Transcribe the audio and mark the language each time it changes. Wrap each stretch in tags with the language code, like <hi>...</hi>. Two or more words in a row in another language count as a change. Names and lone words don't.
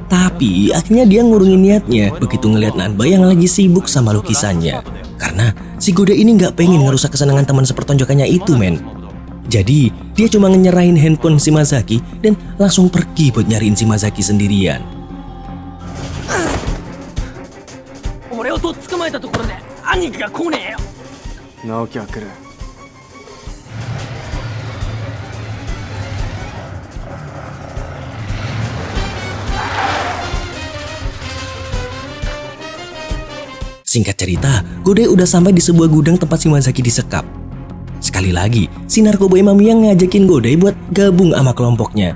<id>Tapi akhirnya dia ngurungin niatnya begitu ngeliat Nanba yang lagi sibuk sama lukisannya. Karena si Godai ini nggak pengen ngerusak kesenangan teman sepertonjokannya itu, men. Jadi, dia cuma nyerahin handphone Shimazaki dan langsung pergi buat nyariin Shimazaki sendirian.</id> <ja>俺をとっ捕まえたところで兄貴が来ねえよ。直樹は来る。</ja> <id>Singkat cerita, Godai udah sampai di sebuah gudang tempat Shimazaki disekap. Sekali lagi, si narkoboy Mamiya ngajakin Godai buat gabung sama kelompoknya.</id>